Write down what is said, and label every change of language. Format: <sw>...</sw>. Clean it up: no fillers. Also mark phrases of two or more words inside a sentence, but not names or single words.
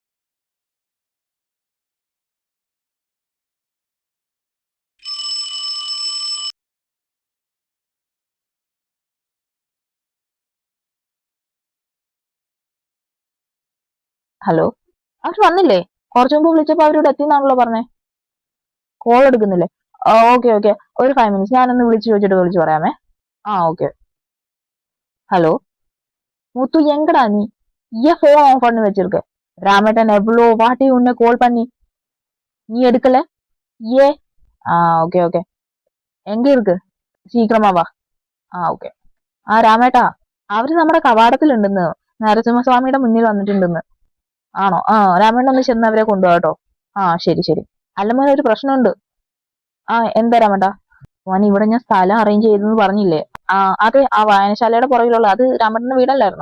<ml>ഹലോ, അവർ വന്നില്ലേ? കുറച്ചു മുമ്പ് വിളിച്ചപ്പോ അവരോട് എത്തിയെന്നാണല്ലോ പറഞ്ഞേ. കോൾ എടുക്കുന്നില്ലേ? ഓക്കെ ഒരു 5 മിനിറ്റ്സ് ഞാനൊന്ന് വിളിച്ചു ചോദിച്ചിട്ട് വിളിച്ചു പറയാമേ. ഓക്കെ.</ml> <ta>ஹலோ முத்து எங்கடா நீ? ஏன் ஃபோன் ஆன் பண்ணி வச்சிருக்க? ராமேட்டன் எவ்வளோ வாட்டி உன்னை கால் பண்ணி நீ எடுக்கல? ஏ ஓகே எங்க இருக்கு? சீக்கிரமா வா.</ta> <ml>ഓക്കെ. രാമേട്ടാ, അവര് നമ്മുടെ കവാടത്തിലുണ്ടെന്ന്, നരസിംഹസ്വാമിയുടെ മുന്നിൽ വന്നിട്ടുണ്ടെന്ന്. ആണോ? രാമേട്ടൻ ഒന്ന് ചെന്ന് അവരെ കൊണ്ടുപോകട്ടോ. ശരി. അല്ല മോനെ, ഒരു പ്രശ്നമുണ്ട്. എന്താ രാമേട്ടാ? മോനെ, ഇവിടെ ഞാൻ സ്ഥലം അറേഞ്ച് ചെയ്തെന്ന് പറഞ്ഞില്ലേ? അതെ, ആ വായനശാലയുടെ പുറകിലുള്ള, അത് രാമേട്ടന്റെ വീടല്ലായിരുന്നോ?</ml>